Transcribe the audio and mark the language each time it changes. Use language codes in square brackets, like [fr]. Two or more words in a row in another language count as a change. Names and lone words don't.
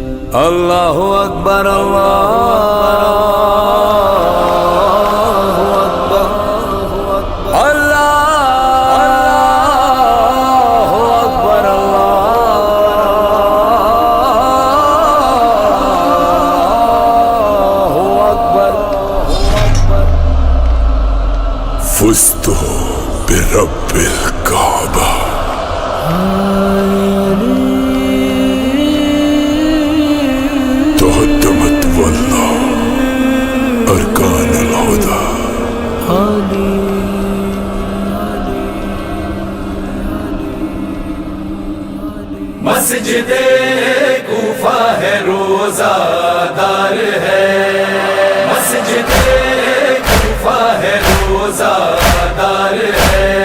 [ar] اللہ اکبر اللہ اکبر اللہ اکبر اللہ اکبر فزت برب الکعبہ تهدمت والله أركان الهدى [ur] مسجد کوفہ ہے روزہ دار ہے، مسجد کوفہ ہے روزہ دار ہے،